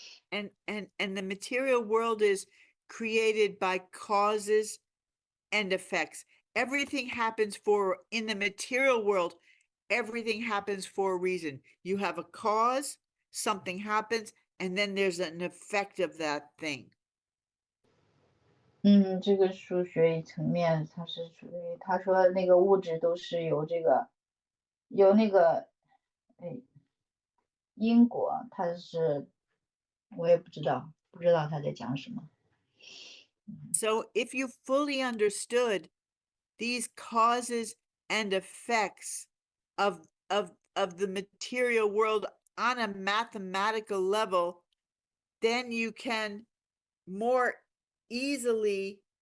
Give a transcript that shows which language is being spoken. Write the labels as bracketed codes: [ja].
[en] And the material world is created by causes and effects. Everything happens in the material world, everything happens for a reason. You have a cause, something happens, and then there's an effect of that thing. [zh] 这个数学层面，它是属于他说那个物质都是由那个因果，它是我也不知道他在讲什么。 [en] So if you fully understood these causes and effects of the material world on a mathematical level, then you can more easily